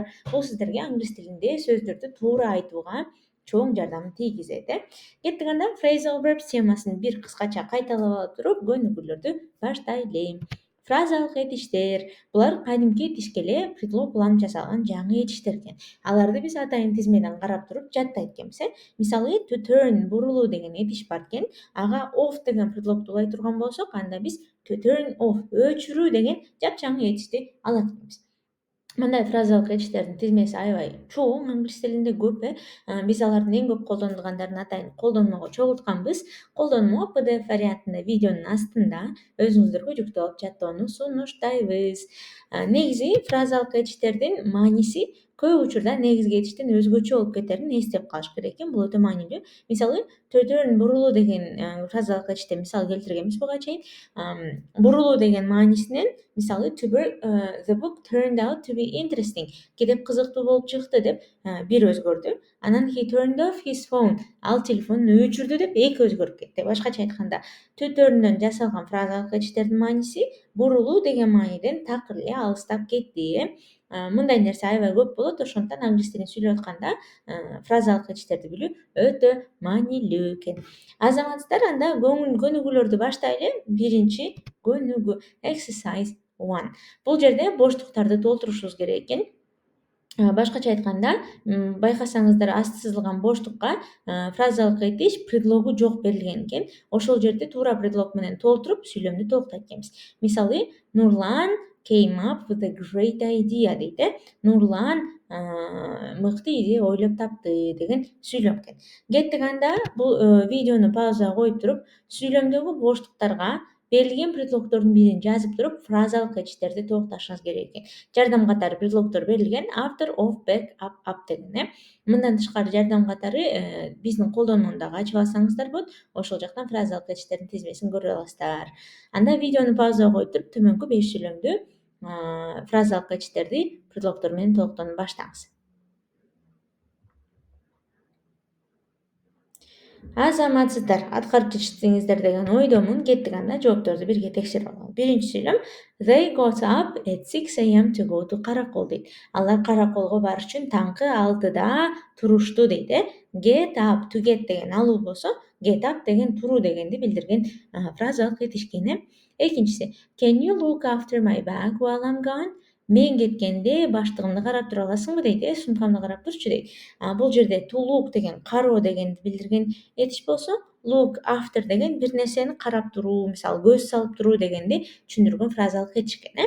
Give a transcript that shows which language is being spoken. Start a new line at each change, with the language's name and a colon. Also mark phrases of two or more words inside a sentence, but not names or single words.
Kyrgyz: Бул сиздерге англис тилинде сөздөрдү туура айтууга чоң жардам тийгизет. Кеттик анда
English: phrasal verbs
Kyrgyz: темасын бир кыскача кайталап алып туруп көнүгүүлөрдү баштайлы. Фразалык этиштер булар кадимки тишкеле предлог уланып жасалган жаңы этиштер экен. Аларды биз атайын тизмеден карап туруп жаттайт экенбиз. Мисалы
English: to turn
Kyrgyz: бурулуу деген этиш бар экен. Ага off деген предлогду улай турган болсок, анда биз
English: to turn off
Kyrgyz: өчүрүү деген жапжаңы этишти алат экенбиз. Мындай фразалык этиштердин тизмеси аябай чоң, англис тилинде көп. Биз алардын эң көп колдонулгандарын атайын колдонмого чогултканбыз. Колдонмо PDF вариантында видеонун астында өзүңүздөргө жүктөп алып жаттоону сунуштайбыз. Негизи фразалык этиштердин мааниси көп учурда негизги этиштен өзгөчө болуп кетерин эстеп калыш керек экен. Бул өтө маанилүү. Мисалы
English: to turn
Kyrgyz: бурулуу деген фразалык этиштен мисал келтиргенбиз буга чейин. Бурулуу деген маанисинен мисалы
English: the book turned out to be interesting.
Kyrgyz: Китеп кызыктуу болуп чыкты деп бир өзгөрдү.
English: Анан he turned off his phone.
Kyrgyz: Ал телефонун өчүрдү деп эки өзгөрүп кетти. Башкача айтканда,
English: to turn'дөн
Kyrgyz: жасалган фразалык этиштердин мааниси бурулуу деген мааниден такыр эле алыстап кетти. Мындай нерсе аябай көп болот. Ошондуктан англис тилин сүйлөп атканда фразалык этиштерди билүү өтө маанилүү экен. Азаматсыздар, анда көнүгүүлөрдү баштайлы. Биринчи көнүгүү exercise 1. Бул жерде боштуктарды толтурушубуз керек экен. Башкача айтканда, байкасаңыздар асты сызылган боштукка фразалык этиш предлогу жок берилген экен. Ошол жерде туура предлог менен толтуруп сүйлөмдү толуктайт экенбиз.
English: Мисалы, Нурлан came up with a great idea дейт.
Kyrgyz: Нурлан мыкты идея ойлоп тапты деген сүйлөм экен. Кеттик анда бул видеону паузага коюп туруп, сүйлөмдөгү боштуктарга берилген предлогдордун бирин жазып туруп, фразалык этиштерди толукташыңыз керек экен. Жардам катары предлогдор берилген
English: after, of, back, up
Kyrgyz: деген. Мындан тышкары жардам катары биздин колдонмону дагы ачып алсаңыздар болот. Ошол жактан фразалык этиштердин тизмесин көрүп аласыздар. Анда видеону паузага коюп туруп, төмөнкү 5 сүйлөмдү фразалык этиштерди предлогдор менен толуктоону баштаңыз. Азаматсыздар, аткарып жетиштиңиздер деген ойдомун. Кеттик анда жоопторду бирге текшерип алалы. Биринчи сүйлөм
English: They got up at 6 a.m. to go to каракол дейт.
Kyrgyz: Алар караколго барыш үчүн таңкы 6да турушту дейт.
English: Get up, to get
Kyrgyz: деген алуу болсо,
English: get up
Kyrgyz: деген туруу дегенди билдирген фразалык этиш экен.
English: Экинчиси Can you look after my bag while I'm gone?
Kyrgyz: Мен кеткенде баштыгымды карап тура аласыңбы дейт. Сумкамды карап турчу дейт. Бул жерде
English: to look
Kyrgyz: деген кароо дегенди билдирген этиш болсо,
English: look after
Kyrgyz: деген бир нерсени карап туруу, мисалы көз салып туруу дегенди түшүндүргөн фразалык этиш экен.